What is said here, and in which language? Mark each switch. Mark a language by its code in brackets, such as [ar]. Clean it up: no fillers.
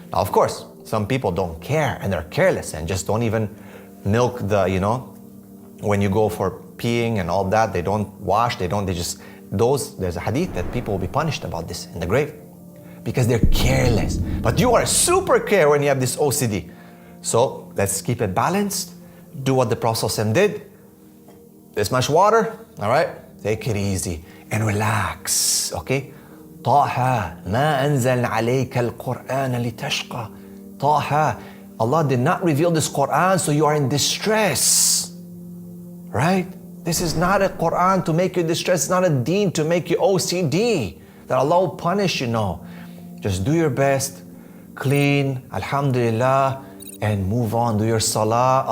[en] Now, of course, some people don't care and they're careless and just don't even milk the, when you go for peeing and all that, they don't wash, there's a hadith that people will be punished about this in the grave because they're careless. But you are super care when you have this OCD. So let's keep it balanced. Do what the Prophet ﷺ did. This much water, all right? Take it easy and relax, okay? [ar] طه ما أنزل عليك القرآن لتشقى. [en] طه, Allah did not reveal this Quran so you are in distress, right? This is not a Quran to make you distressed. It's not a deen to make you OCD, that Allah will punish you. No. Just do your best, clean, alhamdulillah, and move on. Do your salah.